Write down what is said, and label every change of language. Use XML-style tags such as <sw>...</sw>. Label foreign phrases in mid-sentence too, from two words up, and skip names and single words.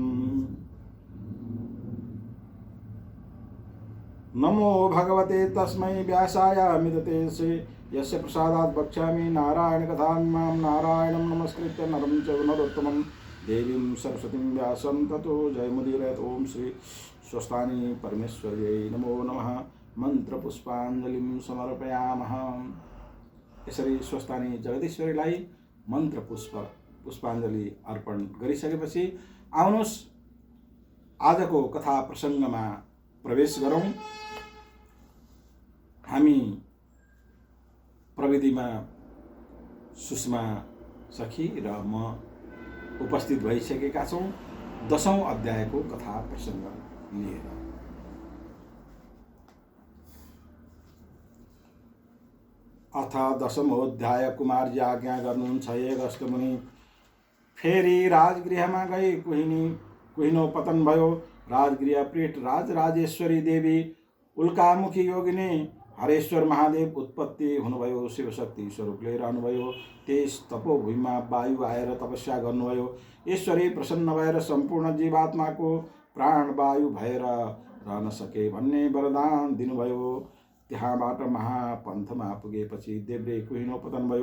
<sa>नमो भगवते तस्मै व्यासाय मिदतेसे यस्य प्रसादात् वक्ष्यामि नारायणकथां। नारायणं नमस्कृत्य नरं चैव नरोत्तमं देवीं सरस्वतीं व्यासं ततो जयमुदीरयेत्। ओम श्री स्वस्थानी परमेश्वर्यै नमो नमः। मन्त्रपुष्पाञ्जलिं समर्पयामः।</sa> <ne>यसरी स्वस्थानी जगदीश्वरीलाई मन्त्र पुष्पाञ्जलि अर्पण गरिसकेपछि आउनुहोस् आजको कथा प्रसङ्गमा प्रवेश गरौँ। हामी प्रविधिमा सुषमा सखी र म उपस्थित भइसकेका छौँ 10औं अध्यायको कथा प्रसङ्ग लिएर।</ne> <sa>अथ 10मोऽध्याय।</sa> <ne>कुमारजी आज्ञा गर्नुहुन्छ हे अगस्त्य मुनि। फेरि राजगृहमा गई कुहिनो पतन भयो। राजगृह पीठ राजराजेश्वरी देवी उल्कामुखी योगिनी हरेश्वर महादेव उत्पत्ति हुनुभयो। शिवशक्ति स्वरूपले रहनुभयो। त्यस तपोभूमिमा वायु आएर तपस्या गर्नुभयो। ईश्वरी प्रसन्न भएर सम्पूर्ण जीवात्माको प्राणवायु भएर रहन सके भन्ने वरदान दिनुभयो। त्यहाँबाट महापन्थमा पुगेपछि देब्रे कुहिनो पतन भयो।</ne>